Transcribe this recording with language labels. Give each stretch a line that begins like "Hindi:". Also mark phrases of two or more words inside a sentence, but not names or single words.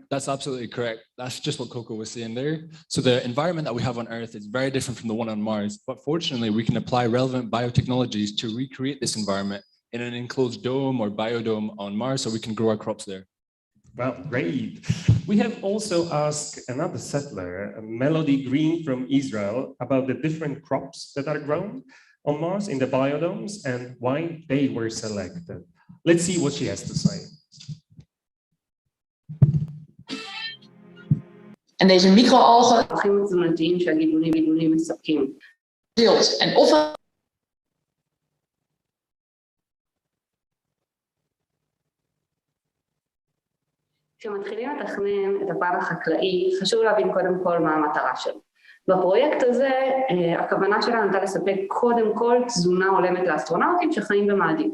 English: That's absolutely correct. That's just what Coco was saying there. So the environment that we have on Earth is very different from the one on Mars, but fortunately we can apply relevant biotechnologies to recreate this environment in an enclosed dome or biodome on Mars so we can grow our crops there. Well, great. We have also asked another settler, Melody Green from Israel, about the different crops that are grown on Mars in the biodomes and why they were selected. Let's see what she has to say. En deze microalgen deelt en ofwel
Hebrew: כשמתחילים לתכנן את הפן החקלאי, חשוב להבין קודם כל מה המטרה שלו. בפרויקט הזה, הכוונה שלנו הייתה לספק קודם כל תזונה הולמת לאסטרונאוטים שחיים במאדים.